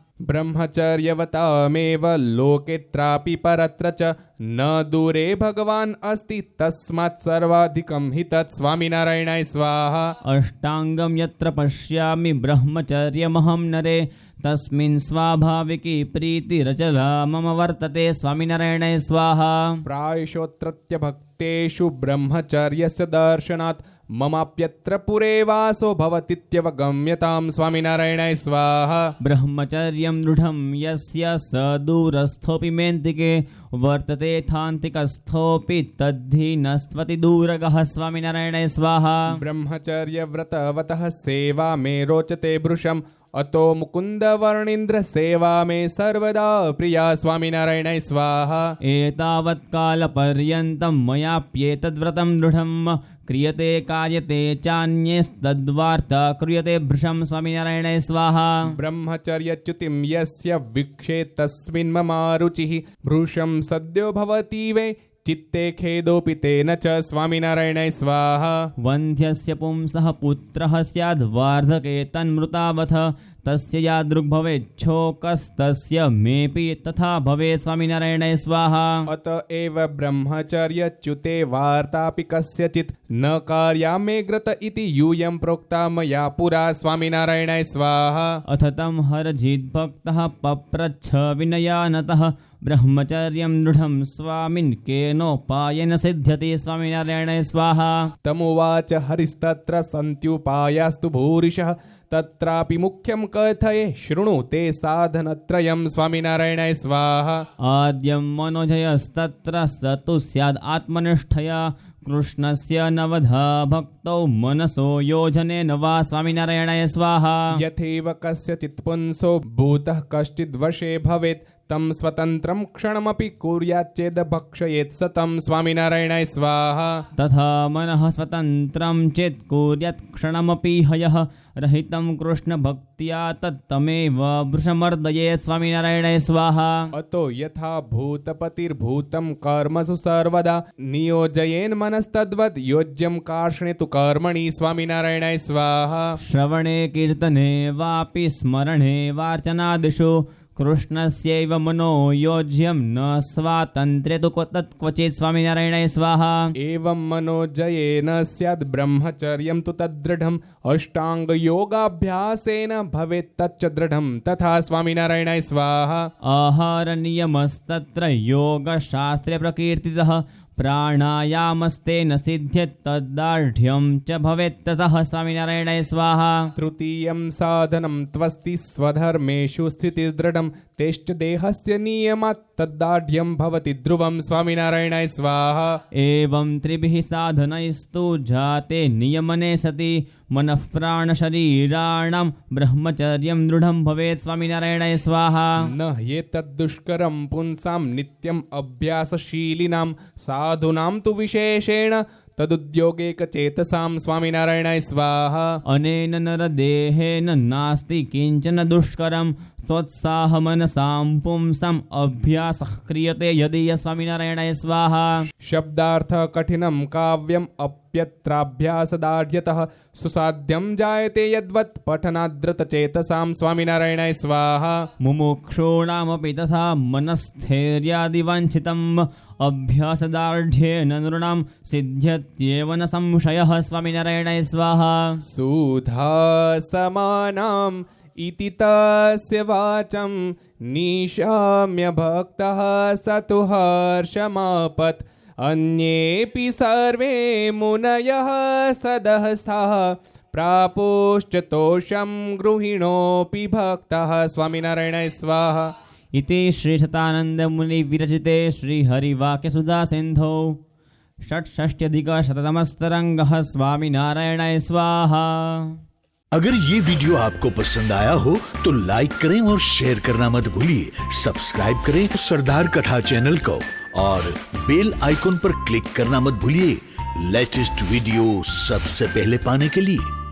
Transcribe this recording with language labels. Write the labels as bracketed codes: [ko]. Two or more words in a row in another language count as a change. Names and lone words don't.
[sa] ब्रह्मचर्यवतामेव लोकेऽत्रापि परत्र च न दूरे भगवान् अस्ति तस्मात् सर्वाधिकं हि तत् स्वामिनारायणाय स्वाहा अष्टाङ्गं यत्र पश्यामि ब्रह्मचर्यमहं नरे तस्मिन् स्वाभाविकी प्रीतिरचला मम वर्तते स्वामिनारायणाय स्वाहा प्रायशोऽत्रत्य भक्तेषु ब्रह्मचर्यस्य दर्शनात् મમાપ્યત્ર પુરે વાસો ભવતીત્યવગમ્યતામ. સ્વામિનારાયણાય સ્વાહા. ब्रह्मचर्यं दृढं यस्य स दूरस्थोऽपि मेन्तिके वर्तते थान्तिकस्थोऽपि तद्धि नस्त्वति दूरगः. स्वामिनारायणाय स्वाहा. બ્રહ્મચર્ય વ્રતવતઃ સેવા મે રોચતે ભૃશમ અતો મુકુંદ વર્ણિન્દ્ર સેવા મે સર્વદા પ્રિયા. સ્વામિનારાયણાય સ્વાહા. एतावत्कालपर्यन्तं मयाप्येतद्व्रतं दृढं क्रियते कार्यते चान्यस्तद्वार्ता क्रियते भृशं. स्वामिनारायणाय स्वाहा. બ્રહ્મચર્યચ્યુતિમ યસ્ય વિક્ષે તસ્મિન મમારુચિઃ ભૃશમ સદ્યો ભવતી વૈ ચિત્તે ખેદોપી તેન ચ. સ્વામિનારાયણાય સ્વાહા. वन्ध्यस्य पुंसः पुत्रः स्याद् वार्धके तन्मृतावथ तस्य यादृग्भवेच्छोकस्तस्य मेऽपि तथा भवे. स्वामिनारायणाय स्वाहा. અત એવ બ્રહ્મચર્યચ્યુતે વાર્તાપि કસ્યચિત ન કાર્યામેગ્રત ઇતિ यूयं પ્રોક્તા મયા પુરા. સ્વામિનારાયણાય સ્વાહા. अथ तं हरजिद्भक्तः पप्रच्छ विनयानतः ब्रह्मचर्यं दृढं स्वामिन् केनोपायेन सिद्ध्यति. स्वामिनारायणाय स्वाहा. તમુવાચ હરિસ્તત્ર સંત્યુપાયાસ્તુ ભૂરિશઃ તત્રાપि મુખ્યમ કથયે શૃણુ તે સાધનત્રયમ. સ્વામિનારાયણાય સ્વાહા. आद्यं मनोजयस्तत्र स तु स्याद् आत्मनिष्ठया कृष्णस्य नवधा भक्तौ मनसो योजनेन वा. स्वामिनारायणाय स्वाहा. યથેવ કસ્યચિત પુંસો ભૂતઃ કશ્ચિદ્વશે ભવેત તમ સ્વતંત્રમ ક્ષણમપી કુર્યાચેદ ભક્ષયેત સતમ. સ્વામિનારાયણાય સ્વાહા. तथा मनः स्वतन्त्रं चेत् कुर्यात् क्षणमपि हयः रहितं कृष्णभक्त्या तत्तमेव वृषमर्दये. स्वामिनारायणाय स्वाहा. અતો યથા ભૂતપતિર્ભૂતમ કર્મસુ સર્વદા નિયોજયેન મનસ્તદ્વદ યોજ્યમ કાર્ષ્ણે તુ કર્મણિ. સ્વામિનારાયણાય સ્વાહા. श्रवणे कीर्तने वापि स्मरणे वार्चनादिषु कृष्णस्यैव मनो योज्यं न स्वातन्त्र्ये तु तत्क्वचित्. स्वामिनारायणाय स्वाहा. એવં મનોજયેન સ્યાદ બ્રહ્મચર્યમ તુ તદ્દૃઢમ અષ્ટાંગ યોગાભ્યાસેન ભવેત તચ્ચ દૃઢમ તથા. સ્વામિનારાયણાય સ્વાહા. आहारनियमस्तत्र योगशास्त्रे प्रकीर्तितः प्राणायामस्तेन सिद्ध्येत् तद्दार्ढ्यं च भवेत् ततः. स्वामिनारायणाय स्वाहा. તૃતીયં સાધનમ ત્વસ્તિ સ્વધર્મેષુ સ્થિતિર્દૃઢમ તેષ્ટ દેહસ્ય નિયમાત તદ્દાઢ્યમ ભવતિ ધ્રુવમ. સ્વામિનારાયણાય સ્વાહા. एवं त्रिभिः साधनैस्तु जाते नियमने सति मनः प्राणशरीराणां ब्रह्मचर्यं दृढं भवेत्. स्वामिनारायणाय स्वाहा. ન હેતદ્દુષ્કરમ પુંસામ નિત્યમ અભ્યાસશીલિનામ સાધુનામ તુ વિશેષેણ તદુદ્યોગેક ચેતસામ. સ્વામિનારાયણાય સ્વાહા. अनेन नरदेहेन नास्ति किञ्चन दुष्करं स्वोत्साहमनसां पुंसाम् अभ्यासः क्रियते यदि. स्वामिनारायणाय स्वाहा. શબ્દાર્થ કઠિનમ કાવ્યમ અપ્યત્રાભ્યાસદાઢ્યતઃ સુસાધ્યમ જાયતે યદ્વત પઠનાદ્રત ચેતસામ. સ્વામિનારાયણાય સ્વાહા. मुमुक्षूणामपि तथा मनस्थैर्यादिवाञ्छितम् अभ्यासदार्ढ्येन नृणां सिद्ध्यत्येव न संशयः. स्वामिनारायणाय स्वाहा. સુધા સમાનામ ઇતિ તસ્ય વાચમ નિશામ્ય ભક્તઃ સતુ હર્ષમાપત અન્યેપી સર્વે મુનયઃ સદહસ્થાઃ પ્રાપુશ્ચ તોષમ ગૃહિણોપી ભક્તઃ. સ્વામિનારાયણાય સ્વાહા. इति श्रीशतानन्दमुनिविरचिते श्रीहरिवाक्यसुधासिन्धौ षट्षष्ट्यधिकशततमस्तरङ्गः. स्वामिनारायणाय स्वाहा. [hi] अगर ये वीडियो आपको पसंद आया हो तो लाइक करें और शेयर करना मत भूलिए. सब्सक्राइब करें सरदार कथा चैनल को और [en] bell icon [hi] पर क्लिक करना मत भूलिए [en] latest video [hi] सबसे पहले पाने के लिए.